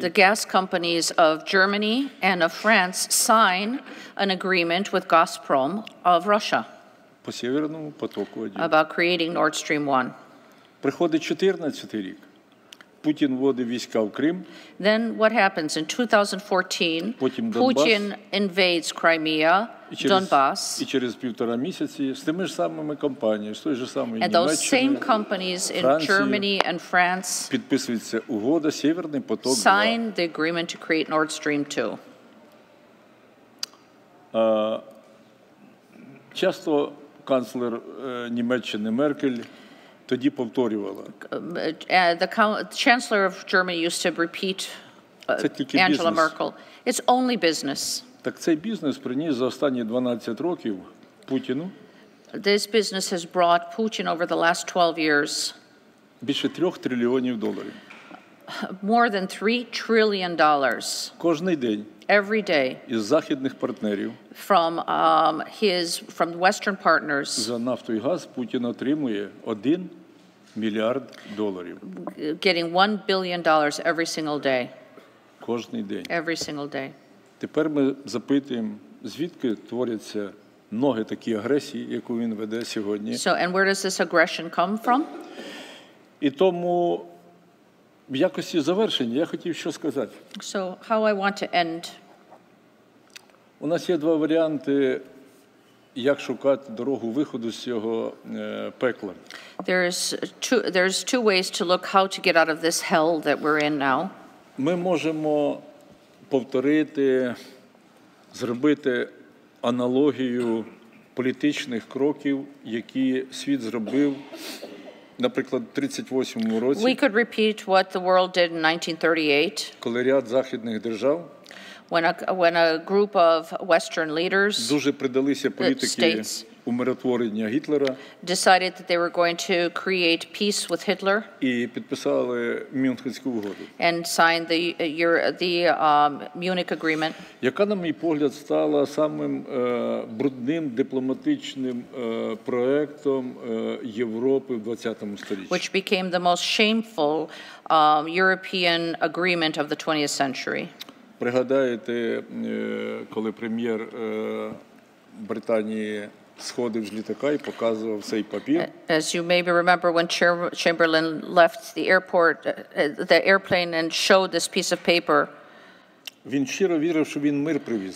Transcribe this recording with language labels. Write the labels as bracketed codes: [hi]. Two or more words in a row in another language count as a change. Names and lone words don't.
[en] the gas companies of Germany and of France sign an agreement with Gazprom of Russia [uk] по Сєвєрному потоку-1. [en] about creating Nord Stream 1. [uk] Приходить 14-й рік. Путін вводив війська в Крим. [en] Then what happens? In 2014, [uk] Потім Донбас. [en] Putin invades Crimea, Donbass, [uk] І через 1,5 місяці з тими ж самими компаніями, з той же самої [en] and those same [uk] Німеччини, [en] companies in [uk] Франції, [en] Germany and France [uk] підписується угода «Сєвєрний поток-2». [en] signed the agreement to create Nord Stream 2. [uk] Часто канцлер Німеччини Меркель тоді повторювала. [en] The Chancellor of Germany used to repeat, Angela Merkel, it's only business. [uk] Так цей бізнес приніс за останні 12 років Путіну [en] This business has brought Putin over the last 12 years [uk] більше $3 трильйонів. [en] more than $3 trillion [uk] Кожний день [en] every day [uk] із західних партнерів [en] from Western partners. [uk] За нафту і газ Путін отримує $1 мільярд. [en] Getting $1 billion every single day. [uk] Кожний день. [en] Every single day. [uk] Тепер ми запитуємо, звідки творяться ноги такі агресії, яку він веде сьогодні. [en] So, and where does this aggression come from? [uk] І тому в якості завершення я хотів що сказати. [en] So, how I want to end. [uk] У нас є два варіанти, як шукати дорогу виходу з цього пекла. [en] There's two ways to look how to get out of this hell that we're in now. [uk] Ми можемо повторити, зробити аналогію політичних кроків, які світ зробив, наприклад, в 1938 році, [en] We could repeat what the world did in 1938, [uk] коли ряд західних держав [en] when a group of Western leaders [uk] дуже придалися політики умиротворення Гітлера [en] decided that they were going to create peace with Hitler [uk] і підписали Мюнхенську угоду, [en] and signed the Munich Agreement, [uk] яка, на мій погляд, стала самим брудним дипломатичним проектом Європи в 20-му сторіччі. [en] which became the most shameful European agreement of the 20th century. [uk] Пригадаєте, коли прем'єр Британії сходив з літака і показував цей папір. [en] As you maybe remember, when Chamberlain left the airplane and showed this piece of paper, [uk] Він щиро вірив, що він мир привіз.